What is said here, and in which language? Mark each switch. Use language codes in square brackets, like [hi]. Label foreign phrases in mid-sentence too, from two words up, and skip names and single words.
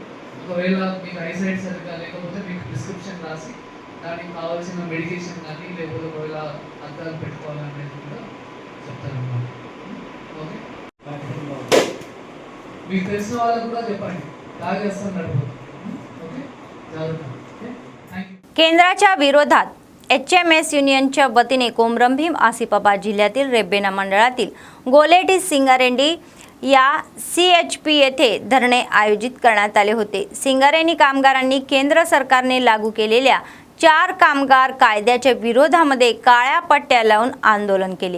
[te] ఒకవేళ మీకు ఐసైట్ సరిగ్గా లేకపోతే మీకు ప్రిస్క్రిప్షన్ రాసి దానికి కావాల్సిన మెడికేషన్ కానీ లేకపోతే ఒకవేళ అద్దాలు పెట్టుకోవాలనేది కూడా చెప్తారన్నమాట. ఓకే, మీకు తెలిసిన వాళ్ళకు కూడా చెప్పండి, తాగేస్తాం నడపదు. ఓకే, జరుగుతుంది. [en] thank you. [mr] केंद्राच्या विरोधात HMS युनियनच्या वतीने कोमरंभीम आसिफाबाद जिल्ह्यातील रेब्बेना मंडळातील गोलेटी सिंगारेंडी या CHP येथे धरणे आयोजित करण्यात आले होते. सिंगारेंडी कामगारांनी केंद्र सरकारने लागू केलेल्या 4 कामगार कायद्याच्या विरोधामध्ये काळ्या पट्ट्या लावून आंदोलन केले.